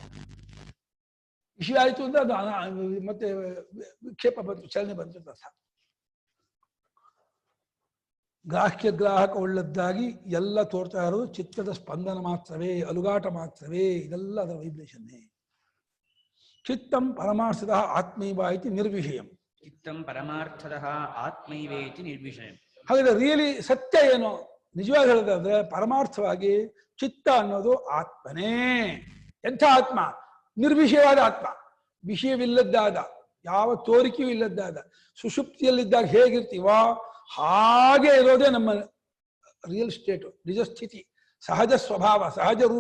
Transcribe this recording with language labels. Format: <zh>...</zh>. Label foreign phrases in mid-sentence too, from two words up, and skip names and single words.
<kn>ವಿಷಯ ಆಯಿತು ಅಂದ್ರೆ ಅದು ಮತ್ತೆ ವಿಕ್ಷೇಪ ಬಂತು, ಚಲನೆ ಬಂತು ಅಂತ ಅರ್ಥ. ಗ್ರಾಹ್ಯ ಗ್ರಾಹಕ ಉಳ್ಳದ್ದಾಗಿ ಎಲ್ಲ ತೋರ್ತಾ ಇರೋದು ಚಿತ್ತದ ಸ್ಪಂದನ ಮಾತ್ರವೇ, ಅಲುಗಾಟ ಮಾತ್ರವೇ. ಇದೆಲ್ಲ ಅದರ ವೈಬ್ರೇಷನ್ನೇ.</kn> <sa>ಚಿತ್ತಂ ಪರಮಾರ್ಥದ ಆತ್ಮೈವ ಇತಿ ನಿರ್ವಿಷಯಂ. ಚಿತ್ತಂ ಪರಮಾರ್ಥದ ಆತ್ಮೈವೇತಿ ನಿರ್ವಿಷಯಂ.</sa> <kn>ಹಾಗಾದ್ರೆ ರಿಯಲಿ ಸತ್ಯ ಏನು, ನಿಜವಾಗಿ ಹೇಳೋದಾದ್ರೆ ಪರಮಾರ್ಥವಾಗಿ ಚಿತ್ತ ಅನ್ನೋದು ಆತ್ಮನೇ. ಎಂಥ ಆತ್ಮ? ನಿರ್ವಿಷಯವಾದ ಆತ್ಮ, ವಿಷಯವಿಲ್ಲದ್ದಾದ, ಯಾವ ತೋರಿಕೆಯೂ ಇಲ್ಲದ್ದಾದ. ಸುಷುಪ್ತಿಯಲ್ಲಿದ್ದಾಗ ಹೇಗಿರ್ತೀವೋ ಹಾಗೆ ಇರೋದೇ ನಮ್ಮ</kn> <en>real state,</en> <kn>ನಿಜ ಸ್ಥಿತಿ, ಸಹಜ ಸ್ವಭಾವ, ಸಹಜ ರೂಪ.</kn>